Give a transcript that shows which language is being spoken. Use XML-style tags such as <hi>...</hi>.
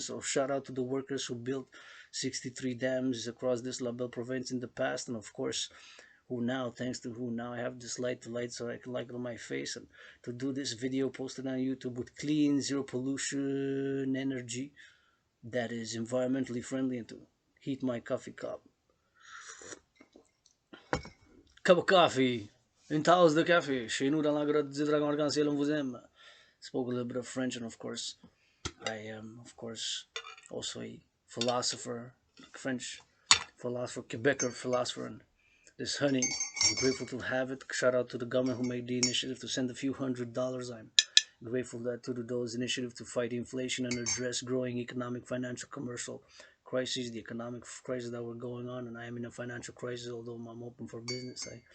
<en>So shout out to the workers who built 63 dams across this label province in the past, and of course who now, thanks to who now I have this light so I can light it on my face, and to do this video posted on YouTube with clean, zero pollution energy that is environmentally friendly, and to heat my coffee cup. Cup of coffee,</en> <fr>une tasse de café, chez nous dans la grotte du dragon arc-en-ciel, on vous aime.</fr> <en>Spoke a little bit of French, and of course, I am, of course, also a philosopher, French philosopher, Quebecer philosopher, and this honey, I'm grateful to have it. Shout out to the government who made the initiative to send a few $100s. I'm grateful that to those initiative to fight inflation and address growing economic, financial, commercial crises, the economic crisis that we're going on, and I am in a financial crisis, although I'm open for business.</en>